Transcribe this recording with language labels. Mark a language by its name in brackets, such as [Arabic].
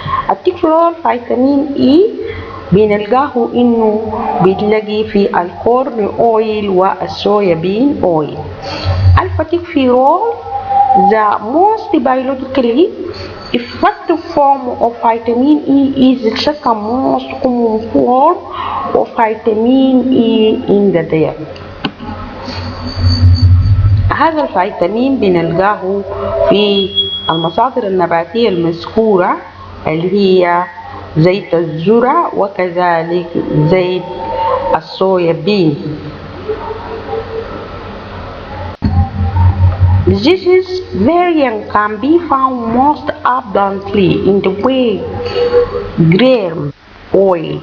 [Arabic] التوكفيرول فيتامين E بنلقاه انه بتلاقي في الكورن اويل والصويا بين اويل. [English] التوكفيرول the most biologically effective form of vitamin E is the second most common form of vitamin E in the diet. [Arabic] هذا الفيتامين بنلقاه في المصادر النباتية المذكورة اللي هي زيت الذرة وكذلك زيت الصويا بين. [English] This variant can be found most abundantly in the wheat grain oil.